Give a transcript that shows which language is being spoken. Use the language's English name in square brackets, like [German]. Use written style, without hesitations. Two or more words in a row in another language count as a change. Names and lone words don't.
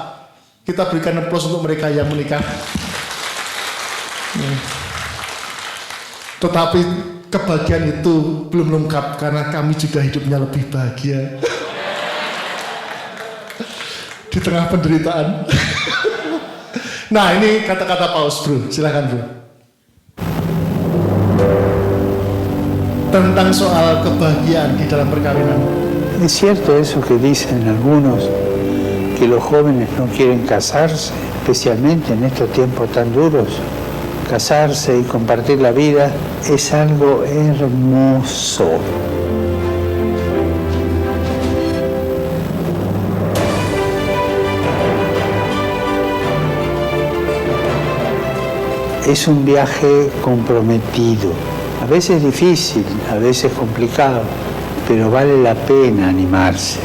[Indonesian] Kita berikan aplaus untuk mereka yang menikah. Tetapi kebahagiaan itu belum lengkap karena kami juga hidupnya lebih bahagia. Di tengah penderitaan. Nah ini kata-kata Paus bro, silakan bro. Tentang soal kebahagiaan di dalam perkawinan. [Spanish] Es cierto eso que dicen algunos, que los jóvenes no quieren casarse, especialmente en estos tiempos tan duros. Casarse y compartir la vida es algo hermoso. Es un viaje comprometido, a veces difícil, a veces complicado, pero vale la pena animarse.